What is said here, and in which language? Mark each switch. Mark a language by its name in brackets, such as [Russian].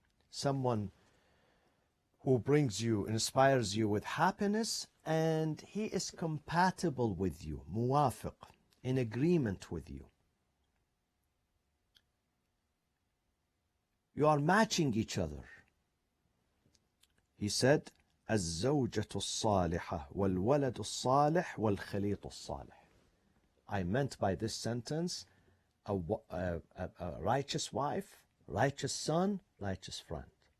[English] Someone who brings you, inspires you with happiness, and he is compatible with you, muwafiq, in agreement with you. You are matching each other. He said, [Arabic] الزوجة الصالحة والولد الصالح والخليط الصالح. [English] I meant by this sentence a righteous wife, righteous son, righteous friend.